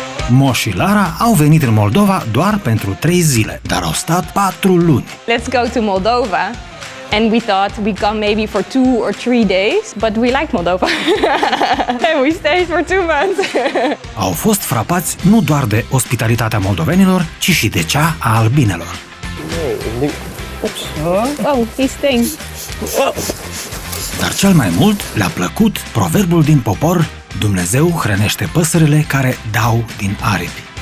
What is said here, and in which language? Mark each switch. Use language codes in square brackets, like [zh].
[ro] Mo și Lara au venit în Moldova doar pentru 3 zile, dar au stat 4 luni. [en] Let's go to Moldova. And we thought we'd come maybe for 2 or 3 days, but we like Moldova. And we stayed for 2 months. [ro] Au fost frapați nu doar de ospitalitatea moldovenilor, ci și de cea a albinelor. [en] Oh, he stings. [ro] Dar cel mai mult le-a plăcut proverbul din popor: Dumnezeu hrănește păsările care dau din aripi.